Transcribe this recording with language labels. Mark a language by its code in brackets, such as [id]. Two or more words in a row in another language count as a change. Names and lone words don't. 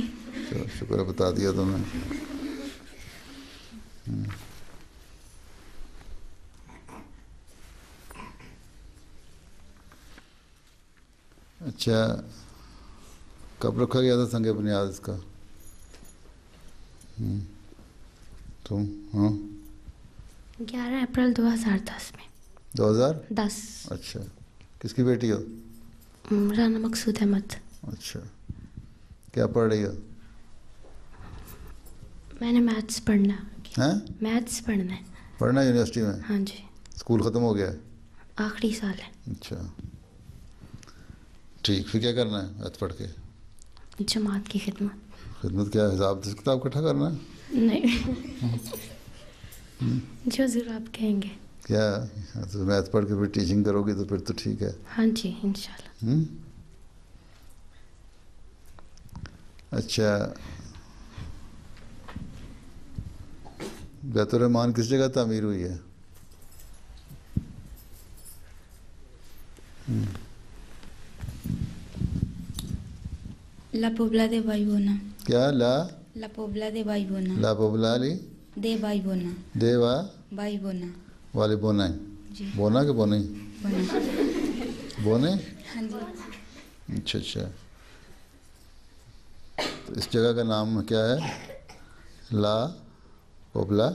[ur] چلو شکر ہے بتا دیا تم نے۔ اچھا، کب رکھا گیا تھا سنگِ بنیاد اس کا? تم؟ ہاں, 11 اپریل 2010 میں. 2010? 10। اچھا، کس کی بیٹی ہو? राना मकसूद अहमद। اچھا، کیا پڑھ رہی ہو؟ میں نے میتھس پڑھنا ہیں؟ میتھس پڑھنا ہے. پڑھنا ہے یونیورسٹی میں؟ ہاں جی. اسکول ختم ہو گیا ہے؟ آخری سال ہے. اچھا ٹھیک، پھر کیا کرنا ہے میتھ پڑھ کے؟ جماعت کی خدمت. خدمت کیا، حساب کتاب اکٹھا کرنا ہے؟ نہیں جو ضرور آپ کہیں گے. کیا تو میتھ پڑھ کے پھر ٹیچنگ کرو گی تو پھر تو ٹھیک ہے. ہاں جی انشاءاللہ. اچھا، بیت الرحمان کس جگہ تعمیر ہوئی ہے؟ La Pobla de Baibona. کیا؟ La Pobla de Baibona. لا پبلا لی De Baibona. دیوا Baibona. والے بونا ہے. جی. بونا کہ بونے؟ Bona. بونے. ہاں جی. اچھا اچھا، تو اس جگہ کا نام کیا ہے؟ لا پوبلا.